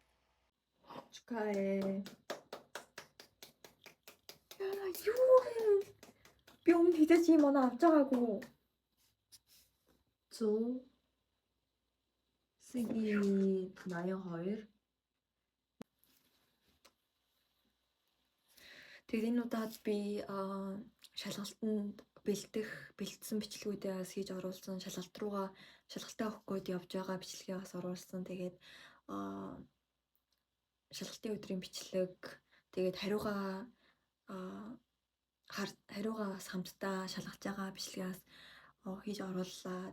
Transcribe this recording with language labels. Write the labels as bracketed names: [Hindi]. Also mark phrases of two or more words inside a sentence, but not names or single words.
[Korean] 축하해. 야, [Mongolian] би өмнө хэзээ чи юм оноо авч байгаагүй. [Korean] 조 쓰기 82. [Mongolian] Тэгээд энэ удаад би шалгалтанд бэлдсэн бичлэгүүдээ бас хийж оруулсан. Шалгалтаа өгөх гээд явж байгаа бичлэгээ бас оруулсан. Тэгээд шалгалтын өдрийн бичлэг, тэгээд хариугаа бас хамтдаа шалгаж байгаа бичлэгээс хийж орууллаа.